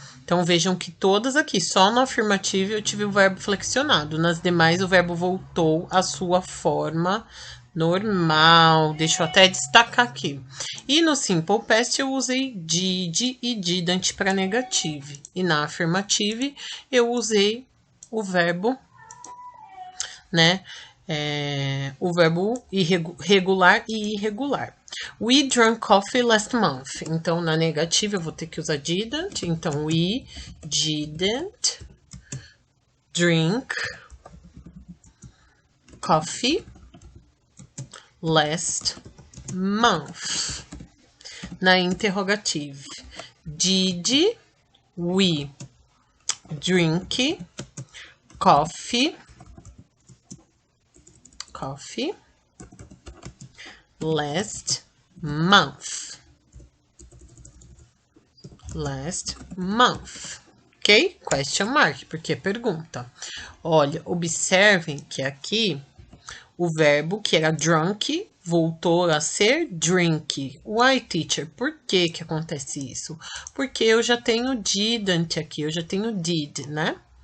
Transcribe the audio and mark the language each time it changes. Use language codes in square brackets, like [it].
[pt] Então, vejam que todas aqui, só no afirmativo eu tive o verbo flexionado. Nas demais, o verbo voltou à sua forma normal. Deixa eu até destacar aqui. E no simple past eu usei did e didn't para negative. E na affirmative eu usei o verbo, né? O verbo regular e irregular. [en] We drank coffee last month. [pt] Então, na negativa eu vou ter que usar didn't. Então, [en] we didn't drink coffee last month. [pt] Na interrogative, [en] did we drink coffee last month? Ok? [pt] Question mark, porque é pergunta. Olha, observem que aqui o verbo que era drunk voltou a ser drink. [en] Why, teacher? [pt] Por que que acontece isso? Porque eu já tenho didn't aqui, eu já tenho did, né?